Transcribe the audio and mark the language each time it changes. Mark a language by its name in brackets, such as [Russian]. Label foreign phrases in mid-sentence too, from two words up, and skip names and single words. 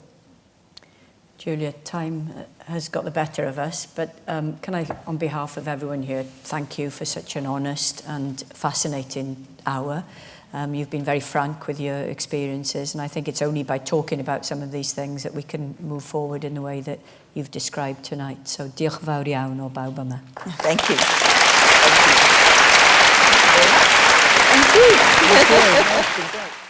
[English] Julia, time has got the better of us, but can I, on behalf of everyone here, thank you for such an honest and fascinating hour. You've been very frank with your experiences, and I think it's only by talking about some of these things that we can move forward in the way that you've described tonight. So, [Welsh] diolch fawr iawn o bawb yma. [English] Thank you. Thank you. Thank you.